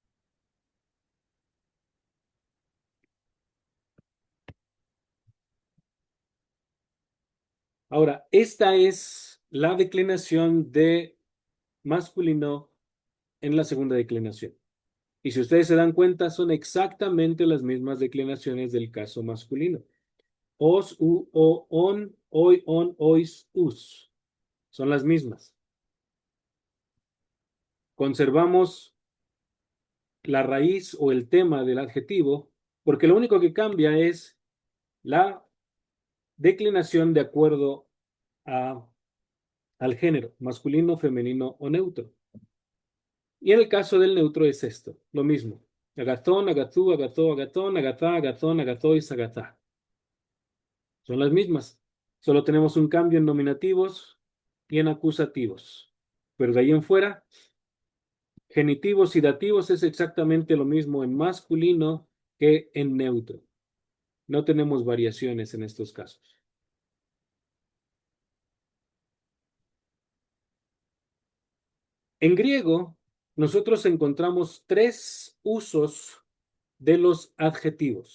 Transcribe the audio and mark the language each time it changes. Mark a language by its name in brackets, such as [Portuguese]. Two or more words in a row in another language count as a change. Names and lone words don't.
[Spanish] Ahora, esta es la declinación de masculino en la segunda declinación. Y si ustedes se dan cuenta, son exactamente las mismas declinaciones del caso masculino. [Greek] ος, ου, ῳ, ον, οι, ων, οις, ους. [Spanish] Son las mismas. Conservamos la raíz o el tema del adjetivo, porque lo único que cambia es la declinación de acuerdo al género, masculino, femenino o neutro. Y en el caso del neutro es esto, lo mismo. [Greek] ἀγαθόν, ἀγαθοῦ, ἀγαθῷ, ἀγαθόν, ἀγαθά, ἀγαθῶν, ἀγαθοῖς, ἀγαθά. [Spanish] Son las mismas. Solo tenemos un cambio en nominativos y en acusativos. Pero de ahí en fuera, genitivos y dativos es exactamente lo mismo en masculino que en neutro. No tenemos variaciones en estos casos. En griego, nosotros encontramos tres usos de los adjetivos.